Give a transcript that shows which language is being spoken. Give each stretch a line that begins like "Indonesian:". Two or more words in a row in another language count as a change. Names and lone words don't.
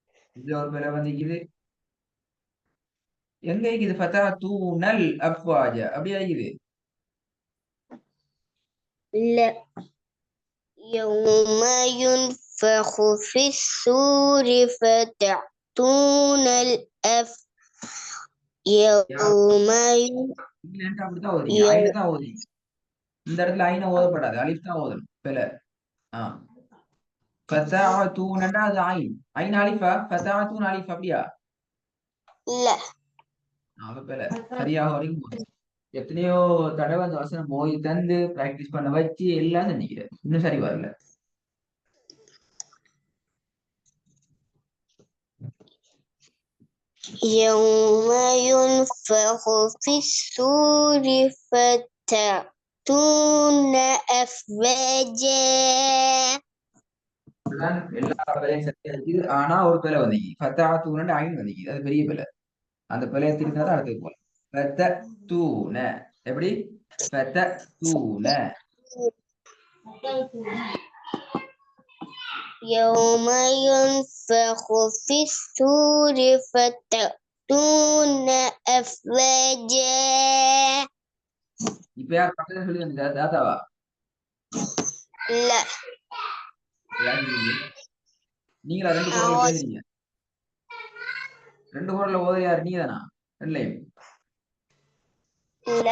Tamil: இதுல ஒரு பிழை வந்திக்குது. எங்க இருக்குது
Arabic: فتأتون أفواجا
Tamil: அப்படியே இருக்குது.
Arabic: لا يوم ينفخ في الصور فتأتون يوم
Tamil: இல்லைன்ட்டு அப்படித்தான் ஓதுறீங்க. ஐனை
Arabic: يوم
Tamil: தான் ஓதுறீங்க. இந்த இடத்துல ஐனை ஓதப்படாது. அலிஃப் தான் ஓதணும். பிழை. ஆ ஃபதா தூணண்டா அது ஐன். ஐன் அலிஃபா ஃபதா தூண் அலிஃப் அப்படியா?
Arabic: لا
Tamil: அவ பிழை. சரியாக வரைக்கும் போதும். எத்தனையோ தடவை அந்த வசனம் போய் தந்து பிராக்டிஸ் பண்ண வச்சு எல்லாம் செஞ்சுக்கிறேன். இன்னும் சரி வரல.
Arabic: يوم ينفخ في الصور فتأتون أفواجا
Tamil: இதுதான் எல்லா பிழையும் சரியா இருக்குது. ஆனா ஒரு பிழை வந்தீங்க. ஃபத்தா தூணண்டு ஐன் வந்தீங்க. அது பெரிய பிழை. அந்த பிழையை திருத்தினா தான் அடுத்தது போலாம். ஃபத்த தூண எப்படி? ஃபத்த தூண.
Arabic: يوم ينفخ في الصور فتأتون أفواجا
Tamil: இப்ப யார் பக்கத்துல சொல்லி வந்தீங்க? தாத்தாவா?
Arabic: لا
Tamil: யார் நீங்க? நீங்களா ரெண்டு குரல்ல பேசுறீங்க? ரெண்டு குரல்ல ஓத யார் நீங்க தானா? ரெண்டுலையும்
Arabic: لا